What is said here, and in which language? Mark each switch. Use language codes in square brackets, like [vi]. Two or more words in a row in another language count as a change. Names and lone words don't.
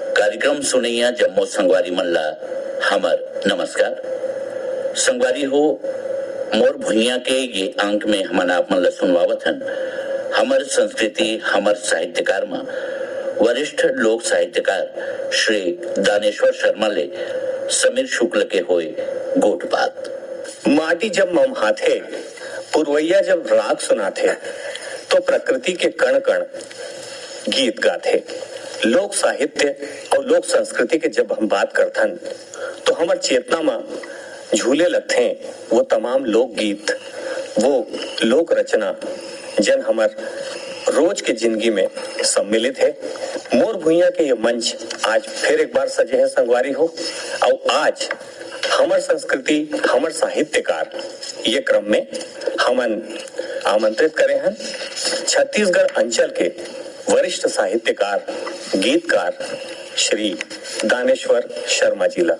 [hne] कार्यक्रम सुनैया जम्मो संगवारी मन ला हमर नमस्कार। संगवारी हो मोर भुइया के ये अंक में हमन आप मन ला सुनवावत हन हमर संस्कृति हमर साहित्यकार में वरिष्ठ लोक साहित्यकार श्री दानेश्वर शर्मा ले समीर शुक्ल के होए गोट बात। माटी जब ममहाथे पुरवैया जब राग सुनाथे तो प्रकृति के कण कण गीत गाथे। लोक साहित्य और लोक संस्कृति के जब हम बात करथन तो हमार चेतना में झूले लगथे वो तमाम लोक गीत, वो लोक रचना जन हमार रोज के जिंदगी में सम्मिलित है। मोर भुइया के ये मंच आज फिर एक बार सजे है संगवारी हो। और आज हमार संस्कृति हमार साहित्यकार ये क्रम में हमन आमंत्रित करे हैं छत्तीसगढ़ अंचल के वरिष्ठ साहित्यकार गीतकार श्री दानेश्वर शर्मा जी ला।